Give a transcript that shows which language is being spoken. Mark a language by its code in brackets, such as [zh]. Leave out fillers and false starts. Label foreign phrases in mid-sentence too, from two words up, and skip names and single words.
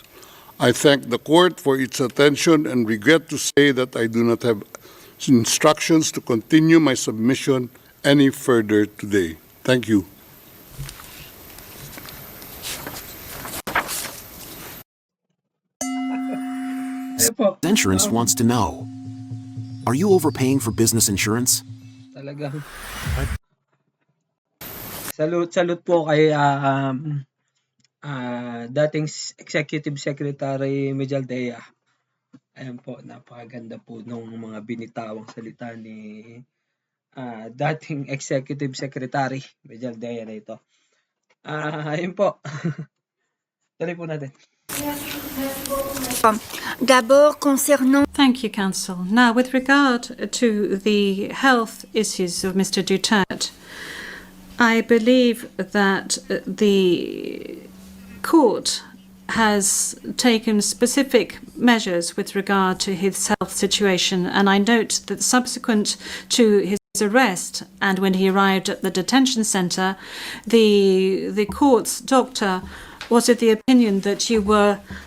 [en] I thank the court for its attention and regret to say that I do not have instructions to continue my submission any further today. Thank you. Insurance wants to know, are you overpaying for business insurance? [tl] Talagang salute po kay dating [en] Executive Secretary [tl] Mejaldea. Ayan po, napakaganda po nung mga binitawang salita ni dating [en] Executive Secretary [tl] Mejaldea na ito. Ayun po. Tuloy po natin. [fr] D'abord, concernant... [en] Thank you, Counsel. Now, with regard to the health issues of Mr. Duterte, I believe that the court has taken specific measures with regard to his health situation, and I note that subsequent to his arrest and when he arrived at the detention centre, the court's doctor was of the opinion that you were